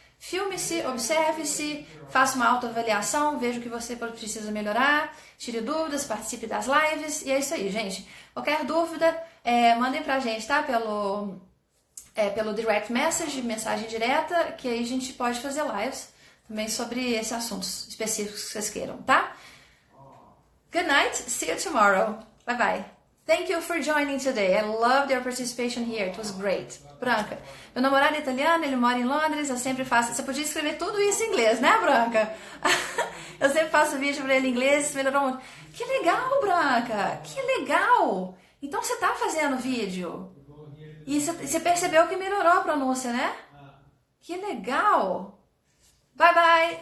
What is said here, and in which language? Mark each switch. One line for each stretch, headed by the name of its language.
Portuguese: Filme-se, observe-se, faça uma autoavaliação, veja o que você precisa melhorar, tire dúvidas, participe das lives. E é isso aí, gente. Qualquer dúvida, mandem pra gente, tá? Pelo direct message, mensagem direta, que aí a gente pode fazer lives também sobre esses assuntos específicos que vocês queiram, tá?
English: Good night, see you tomorrow. Bye bye. Thank you for joining today. I loved your participation here. It was great.
Portuguese: Branca, meu namorado é italiano, ele mora em Londres, eu sempre faço... Você podia escrever tudo isso em inglês, né, Branca? Eu sempre faço vídeo pra ele em inglês, isso melhorou muito. Que legal, Branca! Que legal! Então você tá fazendo vídeo. E você percebeu que melhorou a pronúncia, né? Que legal!
English: Bye, bye!